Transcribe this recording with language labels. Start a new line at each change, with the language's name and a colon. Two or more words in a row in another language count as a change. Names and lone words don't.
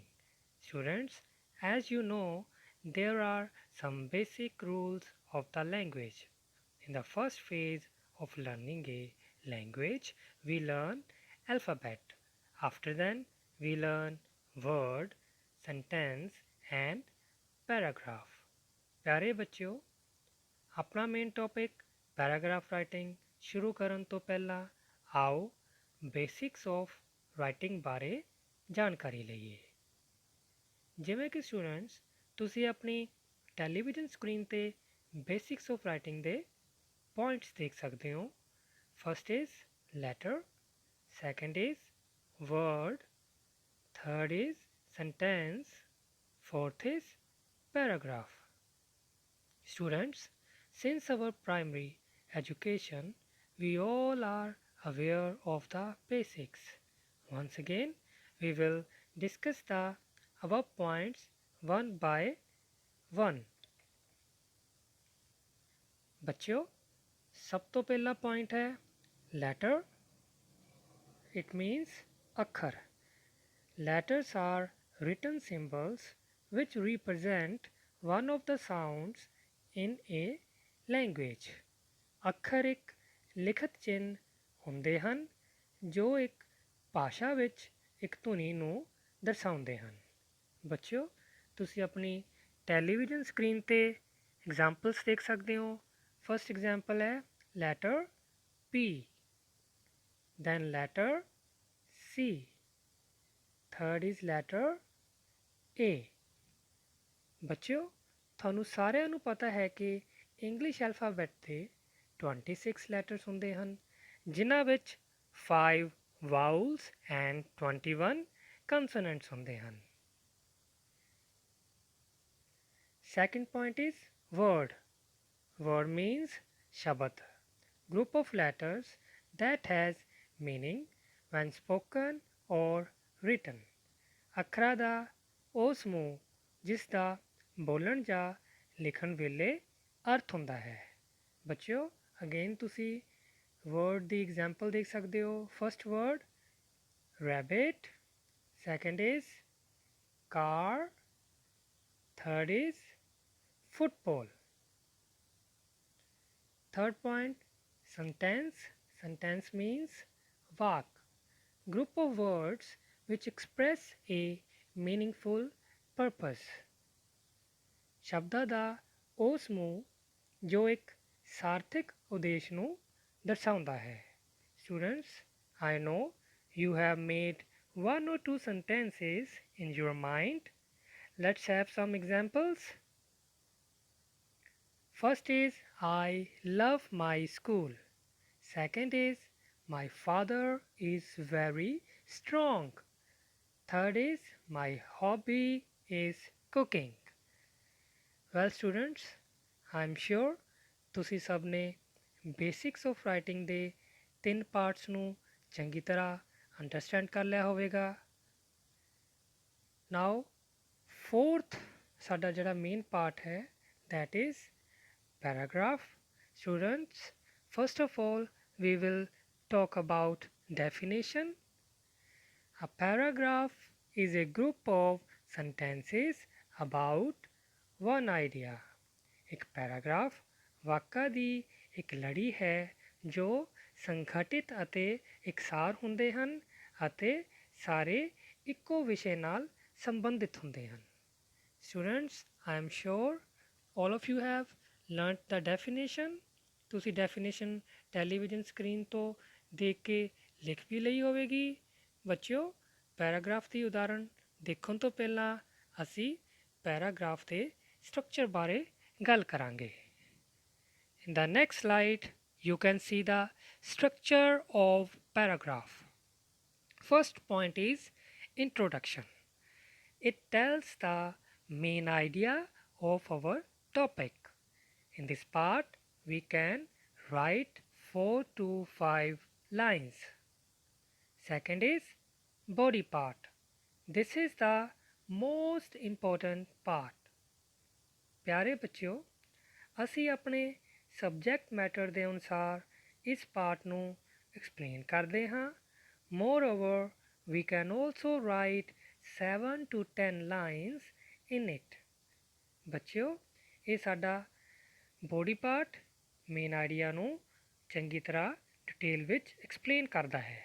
English: Students, as you know, there are some basic rules of the language. In the first phase of learning a language, we learn alphabet. After then, we learn word, sentence and paragraph.
Punjabi: ਪਿਆਰੇ ਬੱਚਿਓ, ਆਪਣਾ
English: main topic paragraph writing
Punjabi: ਸ਼ੁਰੂ ਕਰਨ ਤੋਂ ਪਹਿਲਾਂ ਆਓ
English: basics of writing
Punjabi: ਬਾਰੇ ਜਾਣਕਾਰੀ ਲਈਏ। ਜਿਵੇਂ ਕਿ ਸਟੂਡੈਂਟਸ ਤੁਸੀਂ ਆਪਣੀ
English: television screen
Punjabi: ਤੇ
English: basics of writing
Punjabi: ਦੇ ਪੁਆਇੰਟਸ ਦੇਖ ਸਕਦੇ ਹੋ।
English: first is letter, second is word, third is sentence, fourth is paragraph. Students, since our primary education, we all are aware of the basics. Once again, we will discuss the above points one by one.
Hindi: बच्चों, सब तो पहला पॉइंट है letter.
English: It means अक्षर. Letters are written symbols which represent one of the sounds in a language.
Punjabi: ਅੱਖਰ ਇੱਕ ਲਿਖਤ ਚਿੰਨ੍ਹ ਹੁੰਦੇ ਹਨ ਜੋ ਇੱਕ ਭਾਸ਼ਾ ਵਿੱਚ ਇੱਕ ਧੁਨੀ ਨੂੰ ਦਰਸਾਉਂਦੇ ਹਨ। ਬੱਚਿਓ, ਤੁਸੀਂ ਆਪਣੀ
English: television screen
Punjabi: ਤੇ ਐਗਜ਼ਾਮਪਲਸ ਦੇਖ ਸਕਦੇ ਹੋ।
English: first example ਹੈ ਲੈਟਰ P, then letter C, third is letter A.
Punjabi: ਬੱਚਿਓ, ਤੁਹਾਨੂੰ ਸਾਰਿਆਂ ਨੂੰ ਪਤਾ ਹੈ ਕਿ
English: English alphabet
Punjabi: ਦੇ 26 ਲੈਟਰਸ ਹੁੰਦੇ ਹਨ ਜਿਨ੍ਹਾਂ ਵਿੱਚ 5
English: vowels and 21 consonants
Punjabi: ਹੁੰਦੇ ਹਨ।
English: second point is word. Word means Shabad, group of letters that has meaning when spoken or written.
Punjabi: ਅੱਖਰਾਂ ਦਾ ਉਹ ਸਮੂਹ ਜਿਸ ਦਾ ਬੋਲਣ ਜਾਂ ਲਿਖਣ ਵੇਲੇ ਅਰਥ ਹੁੰਦਾ ਹੈ। ਬੱਚਿਓ, ਅਗੇਨ ਤੁਸੀਂ ਵਰਡ ਦੀ ਐਗਜ਼ਾਮਪਲ ਦੇਖ ਸਕਦੇ ਹੋ।
English: first word rabbit, second is car, third is football. Third point, sentence. Sentence means vak, group of words which express a meaningful purpose.
Punjabi: ਸ਼ਬਦਾਂ ਦਾ ਉਹ ਸਮੂਹ ਜੋ ਇੱਕ ਸਾਰਥਿਕ ਉਦੇਸ਼ ਨੂੰ ਦਰਸਾਉਂਦਾ ਹੈ।
English: Students, I know you have made one or two sentences in your mind. Let's have some examples. First is I love my school. Second is my father is very strong. Third is my hobby is cooking. Well students, I am sure
Punjabi: ਤੁਸੀਂ ਸਭ ਨੇ
English: basics of writing
Punjabi: ਦੇ 3 ਪਾਰਟਸ ਨੂੰ ਚੰਗੀ ਤਰ੍ਹਾਂ ਅੰਡਰਸਟੈਂਡ ਕਰ ਲਿਆ ਹੋਵੇਗਾ।
English: now fourth
Punjabi: ਸਾਡਾ ਜਿਹੜਾ
English: main part ਹੈ that is paragraph. Students, first of all we will talk about definition. A paragraph is a group of sentences about one idea.
Punjabi: ਇੱਕ ਪੈਰਾਗ੍ਰਾਫ ਵਾਕਾਂ ਦੀ ਇੱਕ ਲੜੀ ਹੈ ਜੋ ਸੰਗਠਿਤ ਅਤੇ ਇਕਸਾਰ ਹੁੰਦੇ ਹਨ ਅਤੇ ਸਾਰੇ ਇੱਕੋ ਵਿਸ਼ੇ ਨਾਲ ਸੰਬੰਧਿਤ ਹੁੰਦੇ ਹਨ।
English: Students, I am sure all of you have learnt the definition.
Punjabi: ਤੁਸੀਂ ਡੈਫੀਨੇਸ਼ਨ
English: television screen
Punjabi: ਤੋਂ ਦੇਖ ਕੇ ਲਿਖ ਵੀ ਲਈ ਹੋਵੇਗੀ। ਬੱਚਿਓ, ਪੈਰਾਗ੍ਰਾਫ ਦੀ ਉਦਾਹਰਣ ਦੇਖਣ ਤੋਂ ਪਹਿਲਾਂ ਅਸੀਂ ਪੈਰਾਗ੍ਰਾਫ ਦੇ ਸਟਰਕਚਰ ਬਾਰੇ ਗੱਲ ਕਰਾਂਗੇ।
English: In the next slide, you can see the structure of paragraph. First point is introduction. It tells the main idea of our topic. In this part, we can write 4 to 5 lines. Second is body part. This is the most important part.
Hindi: प्यारे बच्चों,
Punjabi: ਅਸੀਂ ਆਪਣੇ
English: subject matter
Punjabi: ਦੇ ਅਨੁਸਾਰ ਇਸ ਪਾਰਟ ਨੂੰ ਐਕਸਪਲੇਨ ਕਰਦੇ ਹਾਂ।
English: ਮੋਰਓਵਰ we can also write 7 to 10 lines in it।
Punjabi: ਬੱਚਿਓ, ਇਹ ਸਾਡਾ
English: body part main idea
Punjabi: ਨੂੰ ਚੰਗੀ ਤਰ੍ਹਾਂ ਡਿਟੇਲ ਵਿੱਚ ਐਕਸਪਲੇਨ ਕਰਦਾ ਹੈ।